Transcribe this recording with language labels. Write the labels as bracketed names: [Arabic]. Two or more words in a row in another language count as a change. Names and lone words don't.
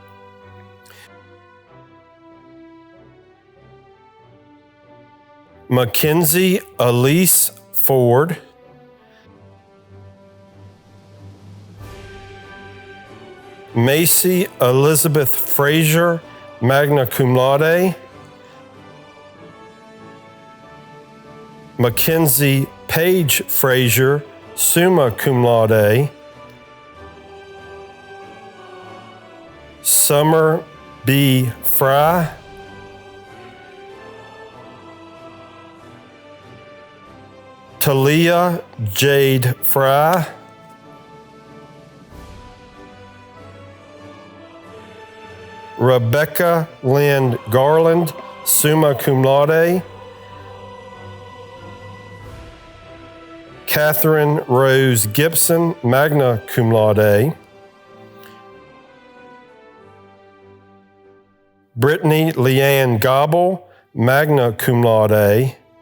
[English] Mackenzie Elise Ford, Macy Elizabeth Frazier, [Latin] magna cum laude, [English] Mackenzie Page Frazier, [Latin] summa cum laude, [English] Summer B. Fry, Talia Jade Fry, Rebecca Lynn Garland, [Latin] summa cum laude. [English] Catherine Rose Gibson, [Latin] magna cum laude. [English] Brittany Leanne Gobble, [Latin] magna cum laude.